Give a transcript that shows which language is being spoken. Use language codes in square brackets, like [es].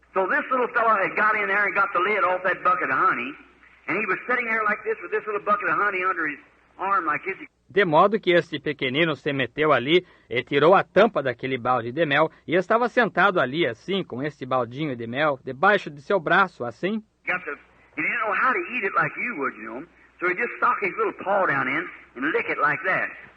[en] So this little fellow had got in there and got the lid off that bucket of honey, and he was sitting there like this with this little bucket of honey under his arm like this. [pt] De modo que este pequenino se meteu ali e tirou a tampa daquele balde de mel e estava sentado ali assim, com este baldinho de mel, debaixo de seu braço, assim. [en] He didn't know how to eat it like you would, you know. So he just stuck his little paw down in and lick it like that.